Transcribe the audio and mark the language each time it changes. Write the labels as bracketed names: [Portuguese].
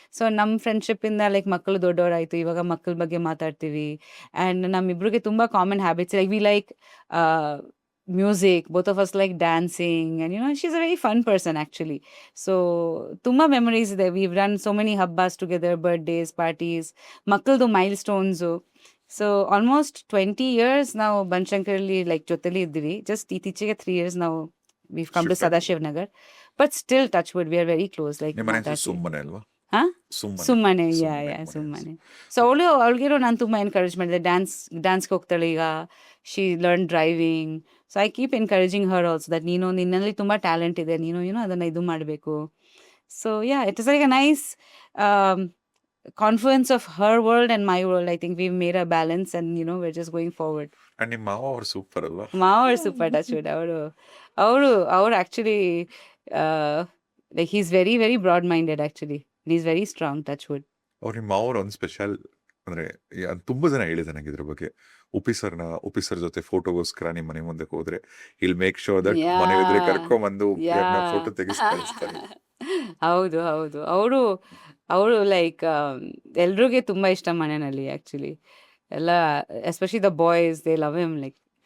[Kannada] So ನಮ್ಮ ಫ್ರೆಂಡ್ಶಿಪ್ಪಿಂದ like ಮಕ್ಕಳು ದೊಡ್ಡವರಾಯಿತು, ಇವಾಗ ಮಕ್ಕಳ ಬಗ್ಗೆ ಮಾತಾಡ್ತೀವಿ. ಆ್ಯಂಡ್ ನಮ್ಮಿಬ್ರಿಗೆ ತುಂಬ common habits. [English] Like we like music, both of us like dancing, and she's a very fun person actually. So tumma memories there. We've done so many habbas together, birthdays, parties, makkaldu milestones. So almost 20 years now Banashankaralli like joteli iddivi. Just iticchige 3 years now we've come to Sadashiv Nagar, but still touch wood we are very close. Like [Kannada] ಸುಮ್ಮನೆ ಅಲ್ವಾ? ಸುಮ್ಮನೆ, ಯಾ ಸುಮ್ಮನೆ. So ಅವಳಿಗಿರೋ ನಾನು ತುಂಬ encourage ಮಾಡಿದೆ. ಡ್ಯಾನ್ಸ್ಗೆ ಹೋಗ್ತಾಳೆ ಈಗ. [English] She learn driving. So I keep encouraging her also that [Kannada] ನಿನ್ನಲ್ಲಿ ತುಂಬ ಟ್ಯಾಲೆಂಟ್ ಇದೆ, ನೀನು ಅದನ್ನು ಇದು ಮಾಡಬೇಕು. [English] So yeah, it is like a nice confluence of her world and my world. I think we've made a balance and we're just going forward. [Kannada] And ನಿಮ್ಮ ಮಾವ ಅವ್ರು ಸೂಪರ್ ಅಲ್ವಾ? ಮಾವ ಅವ್ರು ಸೂಪರ್. Touch wood. ಅವರು actually [English] like he's very very broad minded actually. He's very strong. Touch wood. [Kannada] ಅವ್ರ ನಿಮ್ಮ ಮಾವ ಅವ್ರು ಒಂದು ಸ್ಪೆಷಲ್ ಅಂದ್ರೆ ತುಂಬಾ ಜನ ಹೇಳಿದೆ ನನಗೆ ಇದ್ರ ಬಗ್ಗೆ. ಉಪಿ ಸರ್ ಜೊತೆ ಫೋಟೋಗೋಸ್ಕರ ನಿಮ್ಮ ಮನೆ ಮುಂದೆ ಹೋದ್ರೆ [English] I'll make sure that [Kannada] ಮನೆ ಇದ್ರೆ ಕರ್ಕೊಂಡ್ಬಂದು ಫೋಟೋ ತೆಗಿಸಿ ಕಳಿಸ್ತಾರೆ. ಹೌದು ಅವರು ಲೈಕ್ ಎಲ್ರಿಗೆ ತುಂಬಾ ಇಷ್ಟ ಮನೆಯಲ್ಲಿ ಆ್ಯಕ್ಚುಲಿ. ಎಲ್ಲ [English] Especially the boys they love him. [Kannada] Like